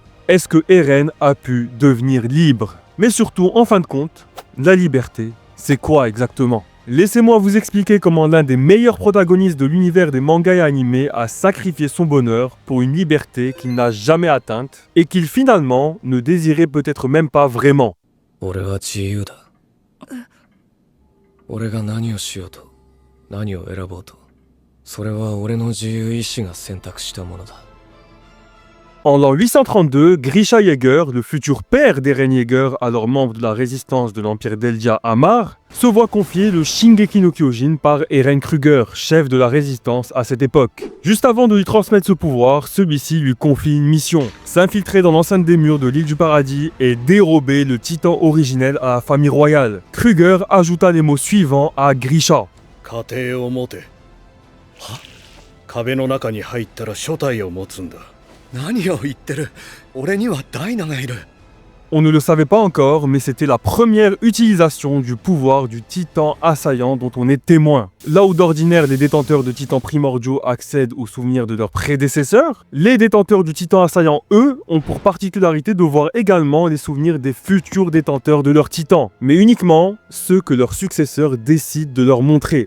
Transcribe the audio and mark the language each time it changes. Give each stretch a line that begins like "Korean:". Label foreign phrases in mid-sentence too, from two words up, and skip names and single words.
French: Est-ce que Eren a pu devenir libre? Mais surtout, en fin de compte, la liberté, c'est quoi exactement? Laissez-moi vous expliquer comment l'un des meilleurs protagonistes de l'univers des mangas et animés a sacrifié son bonheur pour une liberté qu'il n'a jamais atteinte et qu'il finalement ne désirait peut-être même pas vraiment.
Japanese: 何を選ぼうと、それは俺の自由意志が選択したものだ。
French: En l'an 832, Grisha Yeager, le futur père d'Eren Yeager, alors membre de la résistance de l'Empire d'Eldia Amar, se voit confier le Shingeki no Kyojin par Eren Kruger, chef de la résistance à cette époque. Juste avant de lui transmettre ce pouvoir, celui-ci lui confie une mission, s'infiltrer dans l'enceinte des murs de l'île du paradis et dérober le titan originel à la famille royale. Kruger ajouta les mots suivants à Grisha.
Japanese: 家庭を持て。は？壁の中に入ったら初体を持つんだ。何を言ってる？俺にはダイナがいる。
French: On ne le savait pas encore, mais c'était la première utilisation du pouvoir du titan assaillant dont on est témoin. Là où d'ordinaire les détenteurs de titans primordiaux accèdent aux souvenirs de leurs prédécesseurs, les détenteurs du titan assaillant, eux, ont pour particularité de voir également les souvenirs des futurs détenteurs de leur titan, mais uniquement ceux que leurs successeurs décident de leur montrer.